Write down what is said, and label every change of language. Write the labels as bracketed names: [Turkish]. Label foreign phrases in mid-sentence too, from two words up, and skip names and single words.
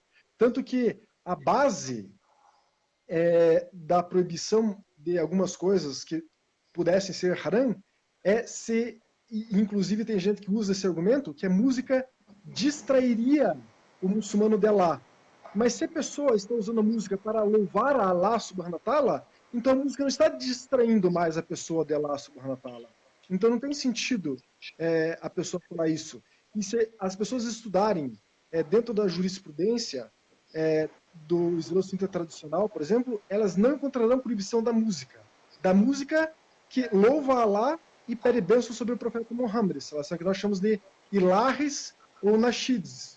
[Portuguese] Tanto que a base da proibição de algumas coisas que pudessem ser haram é se, inclusive tem gente que usa esse argumento, que a música distrairia o muçulmano de Allah. Mas se a pessoa está usando a música para louvar a Allah [Arabic] سبحانه وتعالى, [Portuguese] então a música não está distraindo mais a pessoa de Allah [Arabic] سبحانه وتعالى. [Portuguese] Então não tem sentido a pessoa falar isso. E se as pessoas estudarem dentro da jurisprudência do Islã sunita tradicional, por exemplo, elas não encontrarão proibição da música. Da música que louva a Allah e pede bênção sobre o profeta Muhammad, que nós chamamos de ilahes ou nashids.